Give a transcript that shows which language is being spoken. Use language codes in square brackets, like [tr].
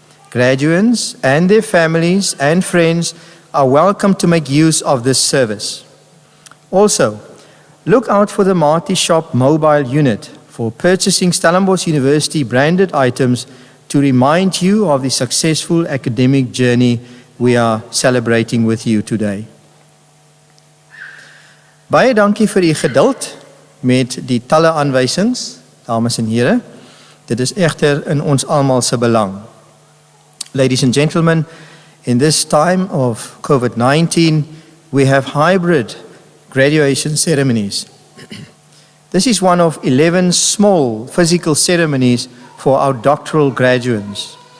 [en] Graduates and their families and friends are welcome to make use of this service. Also, look out for the Marty Shop mobile unit for purchasing Stellenbosch University branded items to remind you of the successful academic journey we are celebrating with you today. [af] Baie dankie vir u geduld met die talle aanwysings, dames en here. Dit is egter in ons almal se belang. [en] Ladies and gentlemen, in this time of COVID-19, we have hybrid graduation ceremonies. This is one of 11 small physical ceremonies for our doctoral graduates.